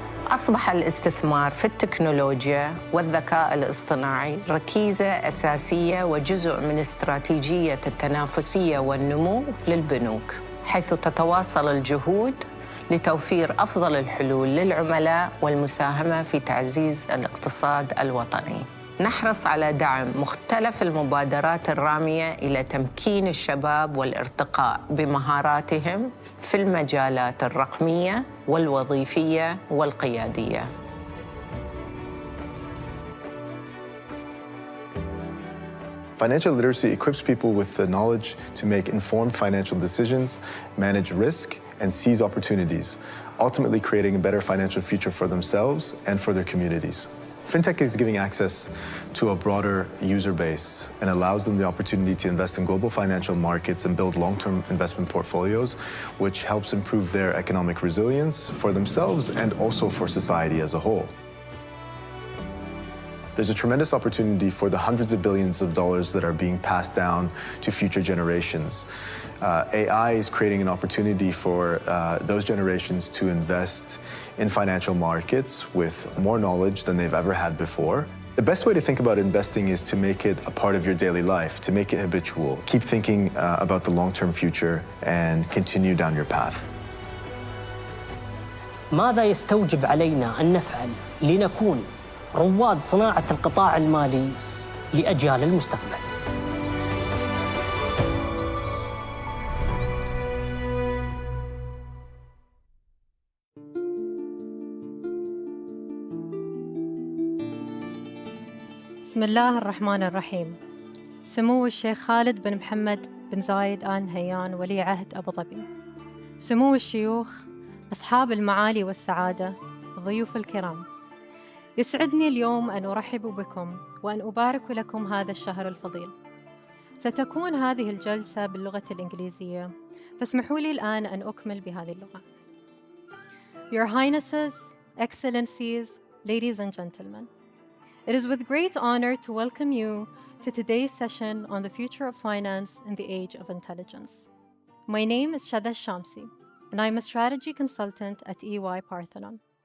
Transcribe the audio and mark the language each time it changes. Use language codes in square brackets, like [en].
[ar] أصبح الاستثمار في التكنولوجيا والذكاء الاصطناعي ركيزة أساسية وجزء من استراتيجية التنافسية والنمو للبنوك، حيث تتواصل الجهود لتوفير أفضل الحلول للعملاء والمساهمة في تعزيز الاقتصاد الوطني. نحرص على دعم مختلف المبادرات الرامية إلى تمكين الشباب والارتقاء بمهاراتهم في المجالات الرقمية والوظيفية والقيادية. [en] Financial literacy equips people with the knowledge to make informed financial decisions, manage risk, and seize opportunities, ultimately creating a better financial future for themselves and for their communities. Fintech is giving access to a broader user base and allows them the opportunity to invest in global financial markets and build long-term investment portfolios, which helps improve their economic resilience for themselves and also for society as a whole. There's a tremendous opportunity for the hundreds of billions of dollars that are being passed down to future generations. AI is creating an opportunity for those generations to invest in financial markets with more knowledge than they've ever had before. The best way to think about investing is to make it a part of your daily life, to make it habitual. Keep thinking about the long-term future and continue down your path. [ar] ماذا يستوجب علينا أن نفعل لنكون رواد صناعة القطاع المالي لأجيال المستقبل؟ بسم الله الرحمن الرحيم. سمو الشيخ خالد بن محمد بن زايد آل نهيان ولي عهد أبو ظبي، سمو الشيوخ، أصحاب المعالي والسعادة، ضيوف الكرام، يسعدني اليوم أن أرحب بكم وأن أبارك لكم هذا الشهر الفضيل. ستكون هذه الجلسة باللغة الإنجليزية، فاسمحوا لي الآن أن أكمل بهذه اللغة. [en] Your Highnesses, Excellencies, Ladies and Gentlemen, it is with great honor to welcome you to today's session on the future of finance in the age of intelligence. My name is Shada Shamsi, and I'm a strategy consultant at EY Parthenon.